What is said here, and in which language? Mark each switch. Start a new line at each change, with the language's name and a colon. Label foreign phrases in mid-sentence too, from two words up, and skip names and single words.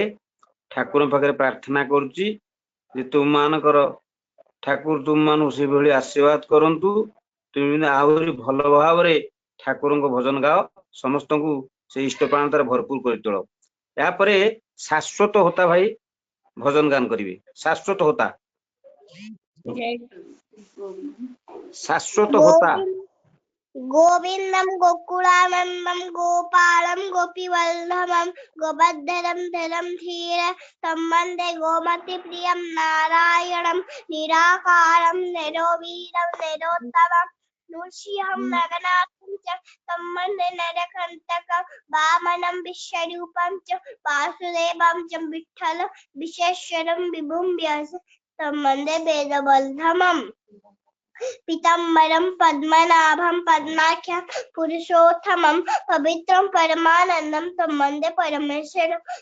Odia: ଠାକୁରଙ୍କ ପାଖରେ ପ୍ରାର୍ଥନା କରୁଛି ଯେ ତୁମମାନଙ୍କର ଠାକୁର ତୁମମାନଙ୍କୁ ସେଭଳି ଆଶୀର୍ବାଦ କରନ୍ତୁ, ତୁମେ ଆହୁରି ଭଲ ଭାବରେ ଠାକୁରଙ୍କ ଭଜନ ଗାଅ, ସମସ୍ତଙ୍କୁ ସେ ଇଷ୍ଟ ପ୍ରାଣତାରେ ଭରପୁର କରି ତୋଳ। ଏହାପରେ ଶାଶ୍ୱତ ହୋତା ଭାଇ ଭଜନ ଗାନ କରିବେ। ଶାଶ୍ୱତ ହୋତା ଶାଶ୍ୱତ ହୋତା
Sanskrit: गोविन्दं गोकुलानन्दं गोपालं गोपीवल्लभं गोवर्धनं धनं धीर तं वन्दे गोमतिप्रियं नारायणं निराकारं निरोवीरं निरोत्तमं नृसिंहं नरनाथं च तं वन्दे नरकण्टकं वामनं विश्वरूपं च वासुदेवं च विठ्ठलं विश्वेश्वरं विभुं व्यास तं वन्दे वेदवल्लभम् पीताम्बरं पद्मनाभं पद्माख्यं पुरुषोत्तमं पवित्रं परमानन्दं तं वन्दे परमेश्वरं